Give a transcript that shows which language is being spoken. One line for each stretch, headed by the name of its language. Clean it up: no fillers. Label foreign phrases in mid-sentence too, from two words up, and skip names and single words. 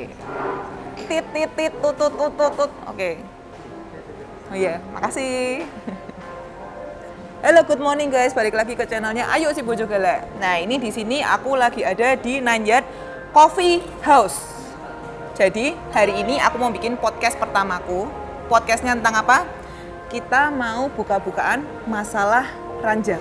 Indonesian: Tit tit tit tut tut tut tut tut. Oke. Oh iya, makasih. Halo,
English: good morning guys.
Indonesian: Balik lagi ke channelnya Ayo Si Bojo Galak. Nah, ini di sini aku lagi ada di Nanyat Coffee House. Jadi, hari ini aku mau bikin podcast pertamaku. Podcastnya tentang apa? Kita mau buka-bukaan masalah ranjang.